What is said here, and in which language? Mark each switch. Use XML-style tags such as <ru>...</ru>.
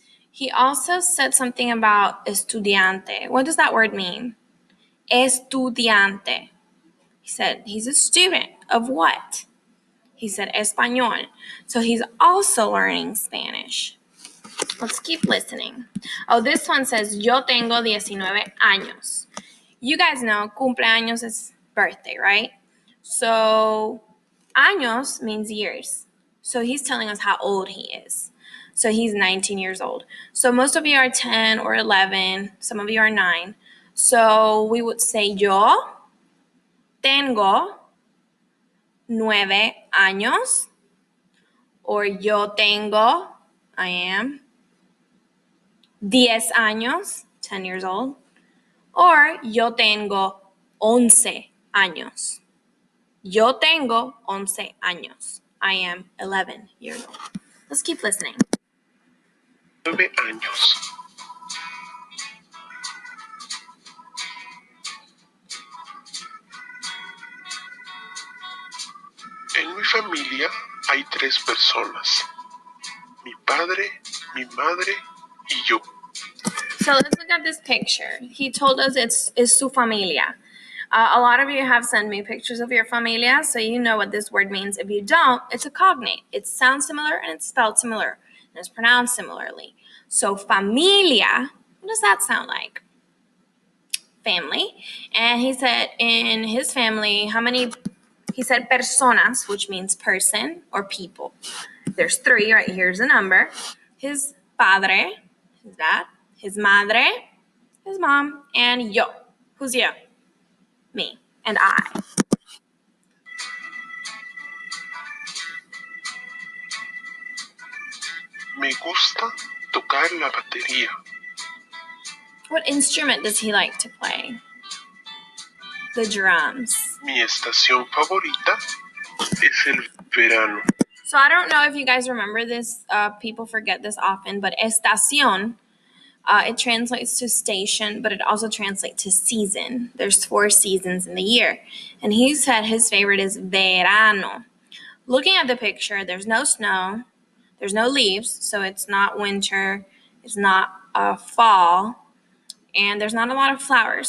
<en>He also said something about estudiante. What does that word mean? Estudiante. He said he's a student of what? He said español. So he's also learning Spanish. Let's keep listening. Oh, this one says,</en> <es>yo tengo 19 años.</es> <en>You guys know cumpleaños is birthday, right? So años means years. So he's telling us how old he is. So he's 19 years old. So most of you are 10 or 11. Some of you are 9. So we would say</en> <es>yo tengo 9 años.</es> <en>Or</en> <es>yo tengo,</es> <en>I am 10 años, 10 years old.</en> <es>Or yo tengo 11 años. Yo tengo 11 años.</es> <en>I am 11 years old. Let's keep listening.</en> <es>9 años. En mi familia hay 3 personas. Mi padre, mi madre y yo.</es> <en>So let's look at this picture. He told us it's su familia. A lot of you have sent me pictures of your familia, so you know what this word means. If you don't, it's a cognate. It sounds similar and it's spelled similar and it's pronounced similarly. So familia, what does that sound like? Family. And he said in his family, how many? He said personas, which means person or people. There's 3, right? Here's a number. His padre, his dad, his madre, his mom, and yo. Who's yo? Me and I.</en> <es>Me gusta tocar la batería.</es> <en>What instrument does he like to play? The drums.</en> <es>Mi estación favorita es el verano.</es> <en>So I don't know if you guys remember this. People forget this often, but estación, it translates to station, but it also translates to season. There's 4 seasons in the year. And he said his favorite is verano. Looking at the picture, there's no snow, there's no leaves, so it's not winter, it's not fall, and there's not a lot of flowers.</en>